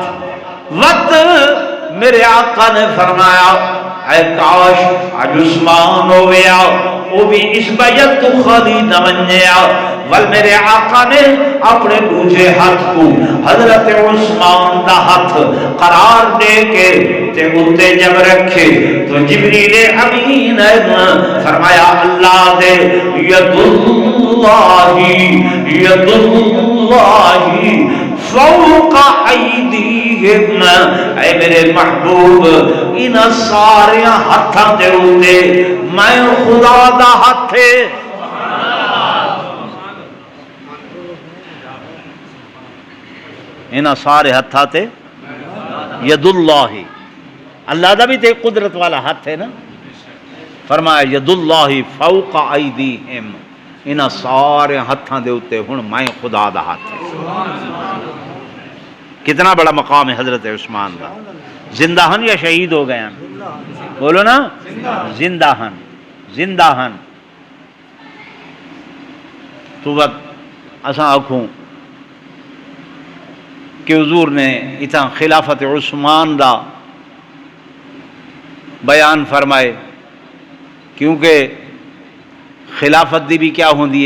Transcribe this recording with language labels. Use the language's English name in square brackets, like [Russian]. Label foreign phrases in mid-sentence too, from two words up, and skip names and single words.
[Punjabi] وقت میرے آقا نے فرمایا اے کاش اج عثمان ہو گیا, وہ بھی اس بیعت تو خالی نہ منیا. ول میرے آقا نے اپنے دوسرے ہاتھ کو حضرت عثمان دا ہاتھ قرار دے کے تے اتے جب رکھے تو جبریل امین فرمایا اللہ دے [Arabic] ید اللہ فوق ایدیہم, [Punjabi] اے میرے محبوب ان سارے ہاتھاں دے اتے میں خدا دا ہاتھ ہے. انہاں سارے ہاتھاں تے [Arabic] ید اللہ, [Punjabi] اللہ دا بھی تے قدرت والا ہاتھ ہے نا. [Arabic] فرمایا ید اللہ فوق ایدیہم, [Punjabi] انہاں سارے ہاتھاں دے اتے ہن میں خدا دا ہاتھ ہے. [Urdu] کتنا بڑا مقام ہے حضرت عثمان کا. [Punjabi] زندہ ہن یا شہید ہو گئے ہیں؟ بولو نا, زندہ ہن, زندہ ہن. تو وقت اساں آکھوں کہ حضور نے اتنا خلافت عثمان دا بیان فرمائے, کیونکہ خلافت دی بھی کیا ہوندی ہے؟